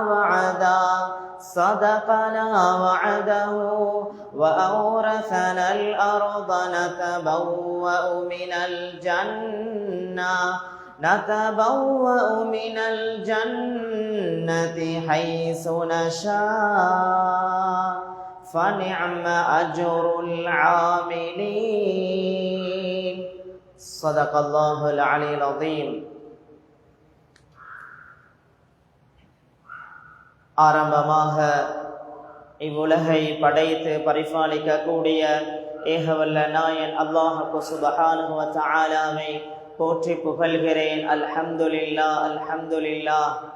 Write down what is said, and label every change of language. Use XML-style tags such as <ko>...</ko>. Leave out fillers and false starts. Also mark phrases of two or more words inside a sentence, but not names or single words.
<ar>وعده وأورثنا الأرض نتبوأ من الجنة حيث نشاء فنعم أجر العاملين صدق الله العلي العظيم.</ar> <ta>ஆரம்பமாக இவ்வுலகை படைத்து பரிபாலிக்க கூடிய ஏகவல்ல நாயன்</ta> <ar>الله سبحانه وتعالى</ar> <ta>போற்றி புகழ்கிறேன்.</ta> <ar>الحمد لله الحمد لله.</ar>